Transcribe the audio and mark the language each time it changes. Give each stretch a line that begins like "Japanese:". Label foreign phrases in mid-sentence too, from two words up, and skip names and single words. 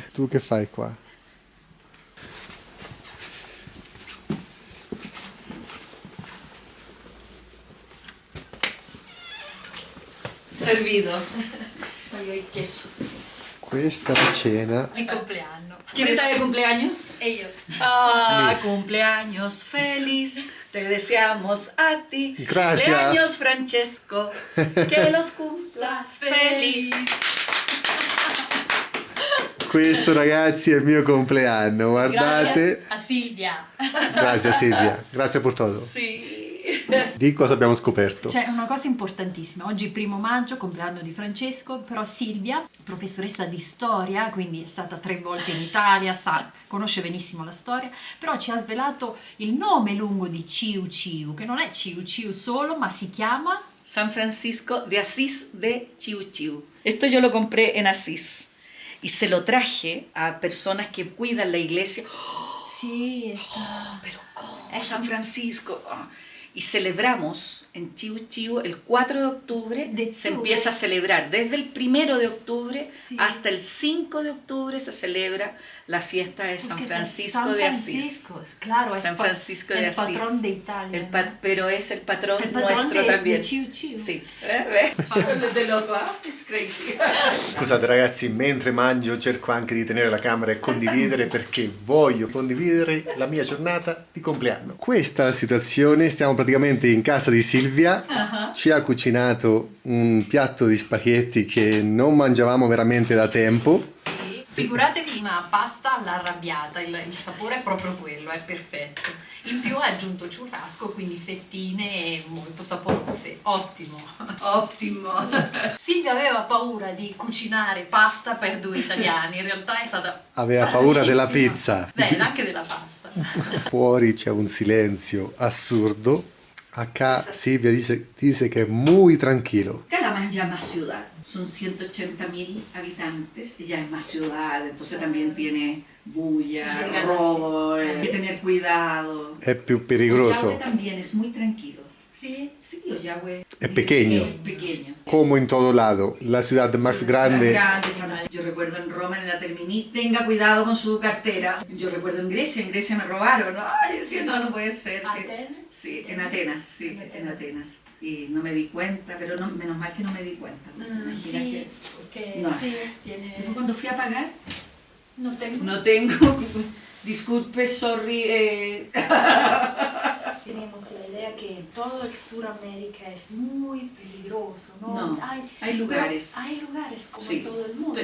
Italian: Tu che fai qua?
Spanish: Servido.
Italian: Voglio il queso. Questa è la cena. Mi compleanno.
Spanish: ¿Quién está de cumpleaños?
Italian: E io.
Spanish: Ah, cumpleaños feliz. Te deseamos a ti. Gracias. Cumpleaños Francesco. Que los cumpla feliz.
Italian: Questo ragazzi è il mio compleanno, guardate. A Silvia. Grazie Silvia, grazie per tutto.
Spanish: Sí.
Italian: Di cosa abbiamo scoperto? C'è una cosa importantissima, oggi 1° maggio, compleanno di Francesco, però Silvia, professoressa di storia, quindi è stata 3 volte in Italia, conosce benissimo la storia, però ci ha svelato il nome lungo di Ciu Ciu, che non è Ciu Ciu solo, ma si chiama
Spanish: San Francisco de Asís de Ciu Ciu. Esto yo lo compré en Asís y se lo traje a personas que cuidan la iglesia.
Italian: Sì,
Spanish: Pero ¿cómo? San Francisco. Y celebramos en Ciu Ciu el 4 de octubre, se empieza a celebrar desde el 1 de octubre hasta el 5 de octubre se celebra la fiesta de San Francisco de Asís. Claro, San Francisco de Asís. El patrón de Italia. Pero es el patrón patrón nuestro también. De Ciu Ciu. Sí. De loco,
English: it's crazy.
Italian: Scusate ragazzi, mentre mangio cerco anche di tenere la camera e condividere perché voglio condividere la mia giornata di compleanno. Questa è la situazione, stiamo praticamente in casa di Silvia, ci ha cucinato un piatto di spaghetti che non mangiavamo veramente da tempo. Sì, figuratevi una pasta all'arrabbiata, il sapore è proprio quello, è perfetto. In più ha aggiunto churrasco, quindi fettine molto saporose. Ottimo.
Spanish: Óptimo.
Italian: Silvia Silvia aveva paura di cucinare pasta per 2 italiani, in realtà è stata Aveva paura della bravissima. pizza. Beh, anche della pasta. Fuori c'è un silenzio assurdo.
Spanish: Acá Silvia dice que es muy tranquilo. Calama ya es más ciudad, son 180.000 habitantes y ya es más ciudad, entonces también tiene bulla, robo, hay que tener cuidado. Es più perigoso. Ollagüe también es muy tranquilo.
Italian: Sì?
Spanish: Sí, Ollagüe Es pequeño. es pequeño. Como en todo lado, la ciudad más grande. Yo recuerdo en Roma, en la Termini, tenga cuidado con su cartera. Yo recuerdo en Grecia me robaron. Ay, decía, no puede ser. ¿Atenas? Sí, en Atenas. Y no me di cuenta, pero no, menos mal que no me di cuenta. Imagina
Italian: Sì,
Spanish: que...
Italian: perché
Spanish: No.
Italian: sì,
Spanish: tiene... Después cuando fui a pagar,
Italian: Non tengo...
Spanish: no tengo... Disculpe, sorry. Tenemos la idea que todo el Suramérica es muy peligroso, ¿no? No, hay lugares. Pero hay lugares como Sí, en todo el mundo.